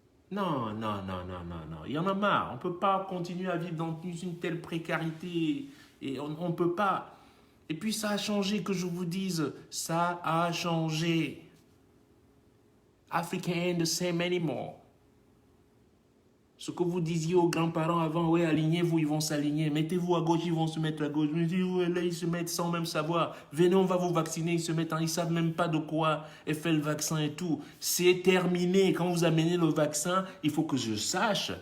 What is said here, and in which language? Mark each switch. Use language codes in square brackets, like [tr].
[fr] Non, non, non, non, non, non. Il y en a marre. On ne peut pas continuer à vivre dans une telle précarité. Et on ne peut pas. Et puis ça a changé, que je vous dise. Ça a changé. [en] Africa ain't the same anymore. [fr] Ce que vous disiez aux grands-parents avant, ouais, alignez-vous, ils vont s'aligner. Mettez-vous à gauche, ils vont se mettre à gauche. Mais ouais, là, ils se mettent sans même savoir. Venez, on va vous vacciner, ils se mettent ils ne savent même pas de quoi est fait le vaccin et tout. C'est terminé. Quand vous amenez le vaccin, il faut que je sache.